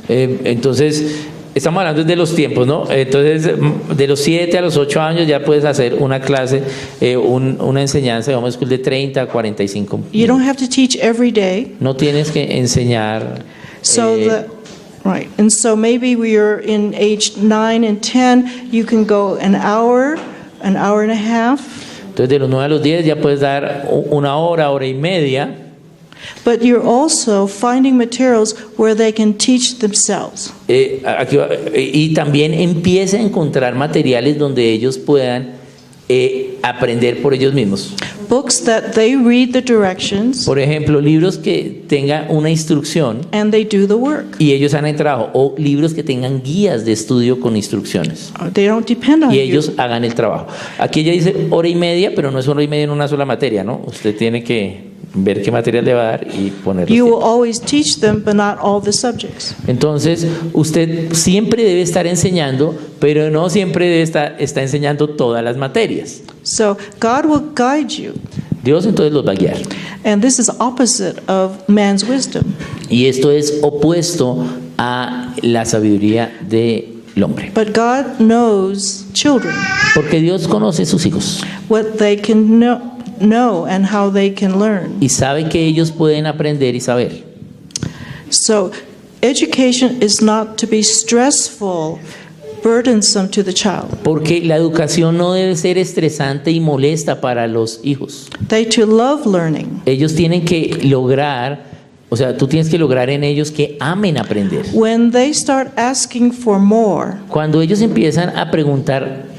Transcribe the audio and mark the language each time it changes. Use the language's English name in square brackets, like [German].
[Spanish] Entonces, estamos hablando de los tiempos, ¿no? Entonces, de los 7 a los 8 años ya puedes hacer una clase, una enseñanza, digamos, de 30 a 45 [English] You don't have to teach every day. [Spanish] No tienes que enseñar. [English] So right. And so maybe we are in age 9 and 10, you can go an hour and a half. [Spanish] Entonces, de los 9 a los 10 ya puedes dar una hora, hora y media. [English] But you're also finding materials where they can teach themselves. [Spanish] Y también empieza a encontrar materiales donde ellos puedan aprender por ellos mismos. [English] Books that they read the directions [Spanish] Por ejemplo, libros que tengan una instrucción [English] and they do the work. [Spanish] y ellos hagan el trabajo, o libros que tengan guías de estudio con instrucciones [English] They don't depend on [Spanish] y [English] you. [Spanish] ellos hagan el trabajo. Aquí ella dice hora y media, pero no es hora y media en una sola materia, ¿no? Usted tiene que ver qué material le va a dar y ponerlo. [English] You will always teach them, but not all the subjects. [Spanish] Entonces, usted siempre debe estar enseñando, pero no siempre debe está enseñando todas las materias. [English] So God will guide you. [Spanish] Dios entonces los va a guiar. [English] And this is opposite of man's wisdom. [Spanish] Y esto es opuesto a la sabiduría del hombre. [English] But God knows children, [Spanish] Porque Dios conoce a sus hijos [English] what they can know and how they can learn. [Spanish] y sabe que ellos pueden aprender y saber. [English] So education is not to be stressful, burdensome to the child. [Spanish] Porque la educación no debe ser estresante y molesta para los hijos. [English] They to love learning. [Spanish] Ellos tienen que lograr, o sea, tú tienes que lograr en ellos que amen aprender. [English] When they start asking for more, [Spanish] Cuando ellos empiezan a preguntar